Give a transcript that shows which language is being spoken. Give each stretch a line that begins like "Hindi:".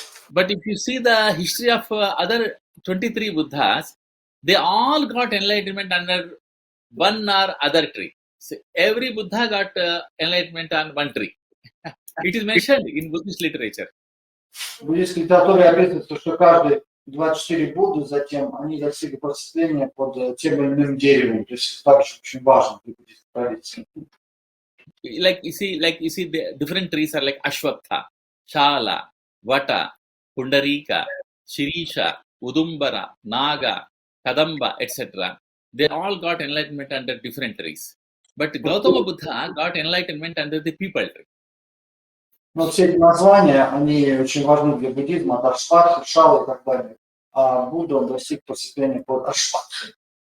English: But if you see the history of other 23 Buddhas, they all got enlightenment under one or other tree. So every Buddha got enlightenment on one tree. It is mentioned in Buddhist literature.
Russian: В буддийской литературе описывается, что каждый 24 Будды затем они достигли просветления под тем или иным деревом. То есть это также очень важно для буддийской традиции.
English: Like you see, the different trees are like Ashwatha, Shala, Vata, Pundarika, Shirisha, Udumbara, Naga, Kadamba, etc. They all got enlightenment under different trees. But Gautama Buddha got enlightenment under the people tree.
Russian: Но все эти названия, они очень важны для буддизма, от Ашватхи, Шалы и так далее. А Будда, он достиг просветления под Ашватхой.